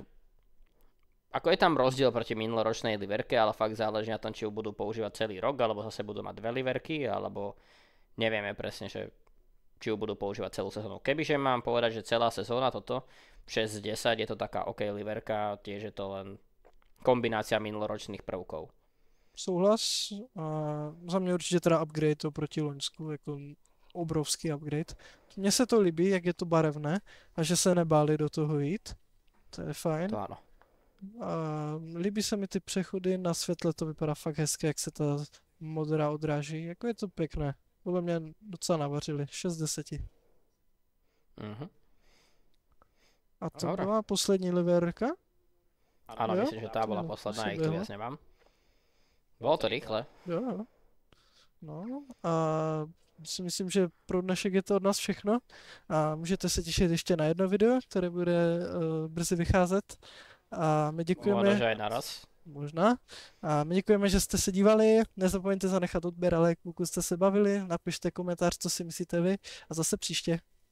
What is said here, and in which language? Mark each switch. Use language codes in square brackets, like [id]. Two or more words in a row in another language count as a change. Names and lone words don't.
[sk] Ako je tam rozdiel proti minuloročnej liverke, ale fakt záleží na tom, či ju budú používať celý rok, alebo zase budú mať dve liverky, alebo nevieme presne, že či ju budú používať celú sezónu. Kebyže mám povedať, že celá sezóna toto, 6 z 10, je to taká OK liverka, tiež je to len kombinácia minuloročných prvkov. [cs] Souhlas. A za mě určitě teda upgrade oproti loňsku, jako obrovský upgrade. Mně se to líbí, jak je to barevné a že se nebáli do toho jít. To je fajn. [sk] To áno. [cs] A líbí se mi ty přechody, na světle to vypadá fakt hezky, jak se ta modrá odráží. Jako je to pěkné. Podle mě docela navařili. 6 z 10. A to [sk] Dobre. [cs] byla poslední liverka? [sk] Áno, [cs] Jo? [sk] myslím, že tá bola [cs] Jo, [sk] posledná, som ich tu vedel. viac nemám. Bolo to rýchle. [cs] Jo. No a si myslím, že pro dnešek je to od nás všechno. A můžete se těšit ještě na jedno video, které bude brzy vycházet. A my děkujeme. [sk] Možno, že aj naraz. [cs] Možná. A my děkujeme, že jste se dívali. Nezapomeňte zanechat odběr, ale pokud jste se bavili, napište komentář, co si myslíte vy.